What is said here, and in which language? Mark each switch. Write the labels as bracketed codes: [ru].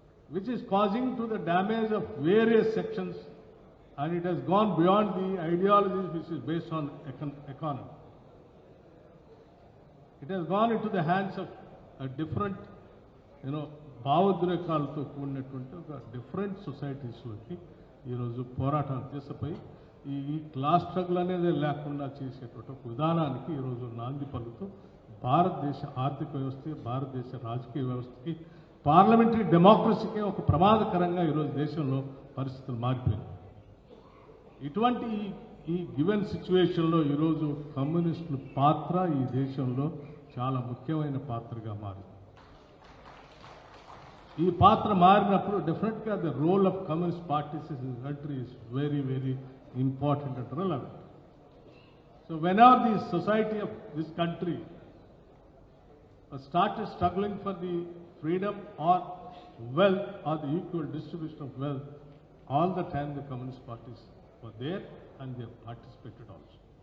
[en] which is causing to the damage of various sections, and it has gone beyond the ideologies which is based on economy. It has gone into the hands of a different, [te] భావోద్రేకాలతో కూడినటువంటి ఒక different సొసైటీస్లోకి ఈరోజు పోరాటాలు చేసిపోయి ఈ class struggle అనేది లేకుండా చేసేటువంటి ఒక విధానానికి ఈరోజు నాంది పలుకుతూ భారతదేశ ఆర్థిక వ్యవస్థకి, భారతదేశ రాజకీయ వ్యవస్థకి, పార్లమెంటరీ డెమోక్రసీకి ఒక ప్రమాదకరంగా ఈరోజు దేశంలో పరిస్థితులు మారిపోయాయి. ఇటువంటి ఈ గివెన్ సిచ్యువేషన్లో ఈరోజు కమ్యూనిస్టుల పాత్ర ఈ దేశంలో చాలా ముఖ్యమైన పాత్రగా మారింది. ఈ పాత్ర మారినప్పుడు [en] డెఫినెట్గా the role of communist parties in the country is very very important and relevant. So whenever the society of this country started struggling for the freedom or wealth or the equal distribution of wealth, all the time the communist parties were there and they have participated also.